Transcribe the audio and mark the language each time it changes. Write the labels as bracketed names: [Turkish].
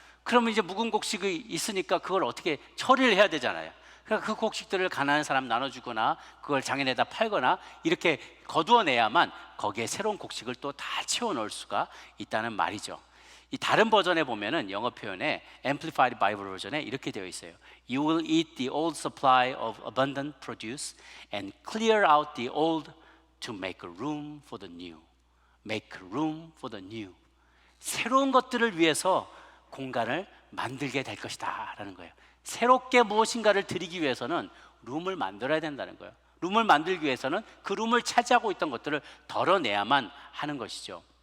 [Korean] 그러면 이제 묵은 곡식이 있으니까 그걸 어떻게 처리를 해야 되잖아요. 그러니까 그 곡식들을 가난한 사람 나눠주거나 그걸 장인에다 팔거나 이렇게 거두어내야만 거기에 새로운 곡식을 또 다 채워 넣을 수가 있다는 말이죠. 이 다른 버전에 보면은 영어 표현에 Amplified Bible 버전에 이렇게 되어 있어요. [English] You will eat the old supply of abundant produce and clear out the old to make room for the new. Make room for the new. [Korean] 새로운 것들을 위해서 공간을 만들게 될 것이다 라는 거예요. 새롭게 무엇인가를 드리기 위해서는 룸을 만들어야 된다는 거예요. 룸을 만들기 위해서는 그 룸을 차지하고 있던 것들을 덜어내야만 하는 것이죠.